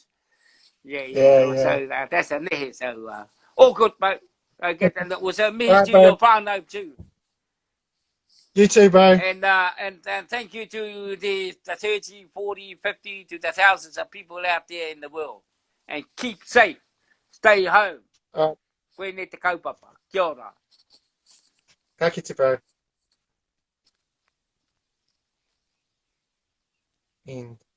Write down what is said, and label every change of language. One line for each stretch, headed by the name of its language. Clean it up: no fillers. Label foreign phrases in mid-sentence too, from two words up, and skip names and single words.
English: Yeah. So that's a nehe. So all good, mate. And it was a mihi Right, to bro. your whānau too. You too, bro. And thank you to the 30, 40, 50, to the thousands of people out there in the world. And keep safe. Stay home.
Māori: Koe ne te kaupapa. Kia ora. Ka kite,
English: bro. End.